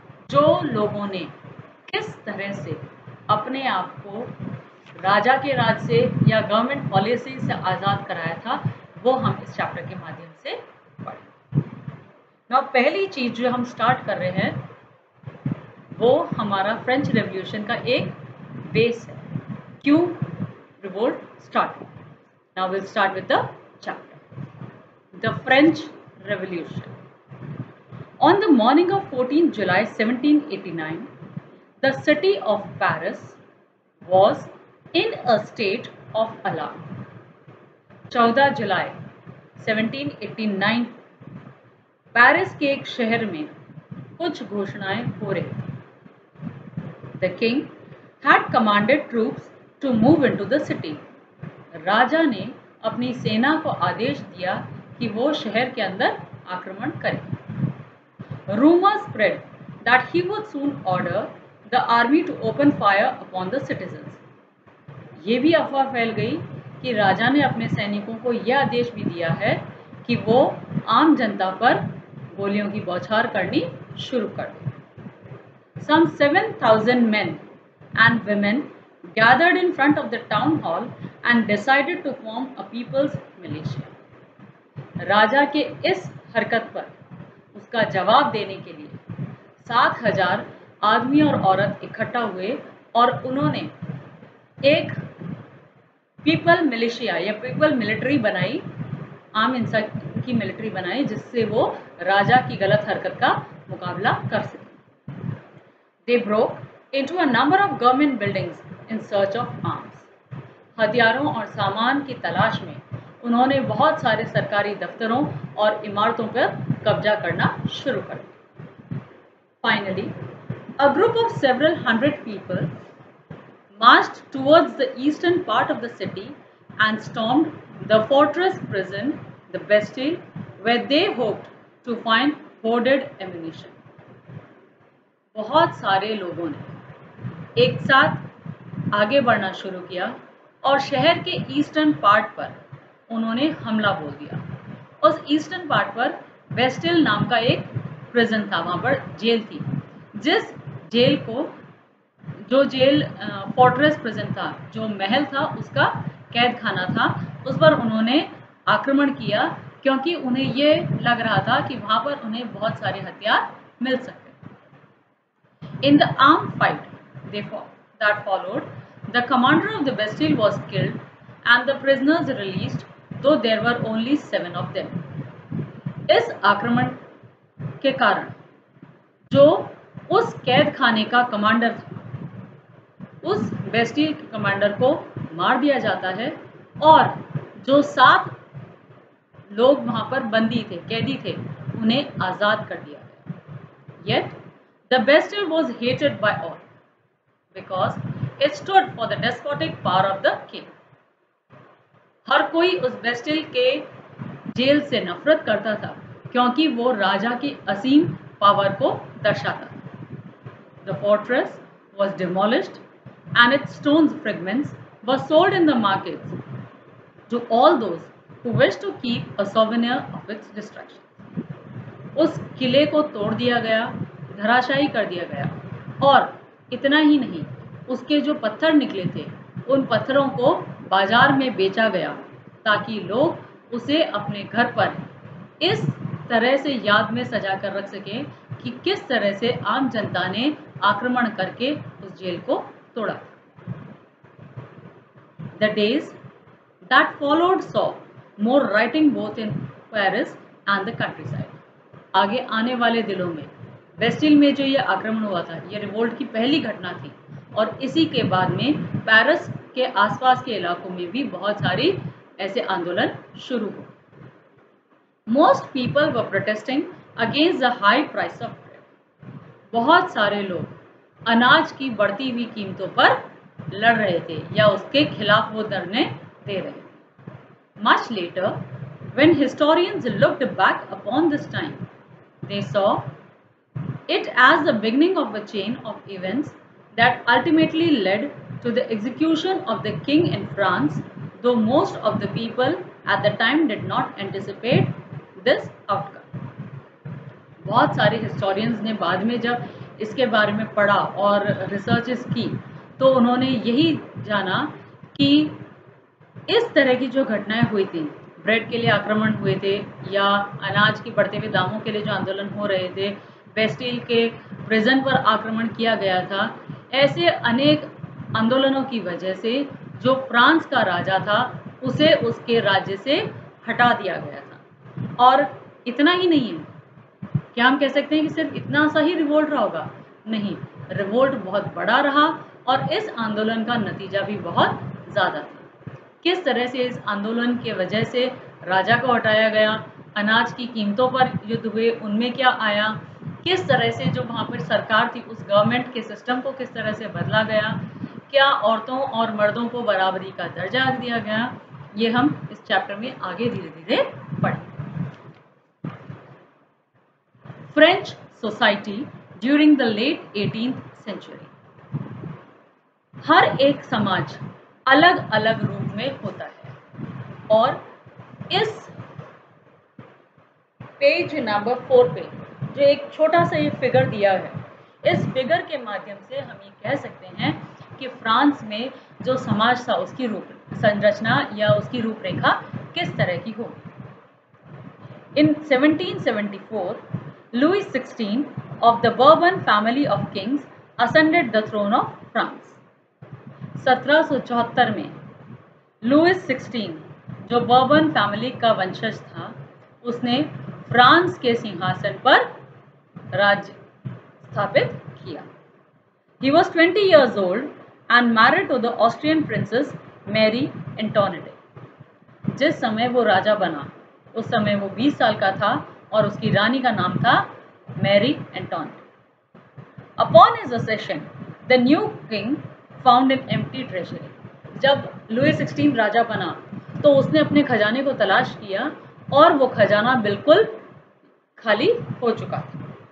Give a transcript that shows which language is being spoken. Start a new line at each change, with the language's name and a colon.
Hindi: जो लोगों ने किस तरह से अपने आप को राजा के राज से या गवर्नमेंट पॉलिसी से आज़ाद कराया था, वो हम इस चैप्टर के माध्यम से पढ़ें। ना पहली चीज़ जो हम स्टार्ट कर रहे हैं वो हमारा फ्रेंच रेवोल्यूशन का एक बेस है। क्यों रिवोल्ट स्टार्ट हुआ?
English: Now will start with the chapter. The French revolution. On the morning of 14 July 1789, the city of Paris was in a state of alarm.
Hindi: 14 July 1789 Paris के एक शहर में कुछ घोषणाएं हो रही थी।
English: The king had commanded troops to move into the city.
Hindi: राजा ने अपनी सेना को आदेश दिया कि वो शहर के अंदर आक्रमण करें।
English: Rumors spread that he would soon order the army to open fire upon the citizens.
Hindi: ये भी अफवाह फैल गई कि राजा ने अपने सैनिकों को यह आदेश भी दिया है कि वो आम जनता पर गोलियों की बौछार करनी शुरू कर दें।
English: Some 7,000 men and women gathered in front of the town hall and decided to form a people's militia.
Hindi: राजा के इस हरकत पर उसका जवाब देने के लिए 7,000 आदमी और औरत इकट्ठा हुए और उन्होंने एक पीपल मिलिशिया या पीपल मिलिट्री बनाई, आम इंसान की मिलिट्री बनाई, जिससे वो राजा की गलत हरकत का मुकाबला कर सके।
English: They broke into a number of government buildings in search of arms.
Hindi: हथियारों और सामान की तलाश में उन्होंने बहुत सारे सरकारी दफ्तरों और इमारतों पर कब्जा करना शुरू कर दिया।
English: Finally, a group of several hundred people marched towards the eastern part of the city and stormed the fortress prison, the Bastille, where they hoped to find hoarded ammunition.
Hindi: बहुत सारे लोगों ने एक साथ आगे बढ़ना शुरू किया और शहर के ईस्टर्न पार्ट पर उन्होंने हमला बोल दिया। उस ईस्टर्न पार्ट पर बेस्टिल नाम का एक प्रिजन था, वहाँ पर जेल थी, जिस जेल को जो जेल फोर्ट्रेस प्रिजन था, जो महल था, उसका कैद खाना था, उस पर उन्होंने आक्रमण किया क्योंकि उन्हें ये लग रहा था कि वहाँ पर उन्हें बहुत सारे हथियार मिल सकते।
English: In the armed fight that followed, the commander of the Bastille was killed and the prisoners released, though there were only 7 of them.
Hindi: इस आक्रमण के कारण जो उस कैद खाने का कमांडर था, उस बेस्टिल के कमांडर को मार दिया जाता है और जो 7 लोग वहां पर बंदी थे, कैदी थे, उन्हें आजाद कर दिया गया।
English: Yet the Bastille was hated by all because it stood for the despotic power of the king.
Hindi: हर कोई उस बेस्टिल के जेल से नफरत करता था क्योंकि वो राजा की असीम पावर को दर्शाता था।
English: The fortress was demolished and its stone fragments were sold in the markets to all those who wished to keep a souvenir of its destruction.
Hindi: उस किले को तोड़ दिया गया, धराशायी कर दिया गया और इतना ही नहीं, उसके जो पत्थर निकले थे, उन पत्थरों को बाजार में बेचा गया ताकि लोग उसे अपने घर पर इस तरह से याद में सजा कर रख सकें कि किस तरह से आम जनता ने आक्रमण करके उस जेल को तोड़ा।
English: The days that followed saw more rioting both in Paris and the countryside.
Hindi: आगे आने वाले दिनों में बेस्टिल में जो ये आक्रमण हुआ था, ये रिवोल्ट की पहली घटना थी और इसी के बाद में पेरिस के आसपास के इलाकों में भी बहुत सारी ऐसे आंदोलन शुरू हुए।
English: Most people were protesting against the high price of bread.
Hindi: बहुत सारे लोग अनाज की बढ़ती हुई कीमतों पर लड़ रहे थे या उसके खिलाफ वो धरने दे रहे थे।
English: Much later, when historians looked back upon this time, they saw it as the beginning of a chain of events that ultimately led to the execution of the king in France, though most of the people at the time did not anticipate this outcome.
Hindi: बहुत सारे historians ने बाद में जब इसके बारे में पढ़ा और रिसर्चेस की तो उन्होंने यही जाना कि इस तरह की जो घटनाएं हुई थी, ब्रेड के लिए आक्रमण हुए थे या अनाज की बढ़ते हुए दामों के लिए जो आंदोलन हो रहे थे, बेस्टिल के प्रिजन पर आक्रमण किया गया था, ऐसे अनेक आंदोलनों की वजह से जो फ्रांस का राजा था उसे उसके राज्य से हटा दिया गया था। और इतना ही नहीं है, क्या हम कह सकते हैं कि सिर्फ इतना सा ही रिवोल्ट रहा होगा? नहीं, रिवोल्ट बहुत बड़ा रहा और इस आंदोलन का नतीजा भी बहुत ज़्यादा था। किस तरह से इस आंदोलन के वजह से राजा को हटाया गया, अनाज की कीमतों पर युद्ध हुए, उनमें क्या आया, किस तरह से जो वहाँ पर सरकार थी उस गवर्नमेंट के सिस्टम को किस तरह से बदला गया, क्या औरतों और मर्दों को बराबरी का दर्जा दिया गया, ये हम इस चैप्टर में आगे धीरे धीरे पढ़ेंगे।
English: French society during the late 18th century.
Hindi: हर एक समाज अलग अलग रूप में होता है और इस पेज नंबर 4 पे जो एक छोटा सा ये फिगर दिया है, इस फिगर के माध्यम से हम ये कह सकते हैं कि फ्रांस में जो समाज था उसकी रूप संरचना या उसकी रूपरेखा किस तरह की होगी।
English: In 1774, Louis XVI of the Bourbon family of kings ascended the throne of France.
Hindi: 1774 में लुइस 16 जो बर्बन फैमिली का वंशज था, उसने फ्रांस के सिंहासन पर राज्य स्थापित किया।
English: He was 20 years old and married to the Austrian princess Mary Antoinette.
Hindi: जिस समय वो राजा बना उस समय वो 20 साल का था और उसकी रानी का नाम था Mary Antoinette.
English: Upon his accession, the new king found in empty treasury.
Hindi: जब लुई 16 राजा बना तो उसने अपने खजाने को तलाश किया और वो खजाना बिल्कुल खाली हो चुका था।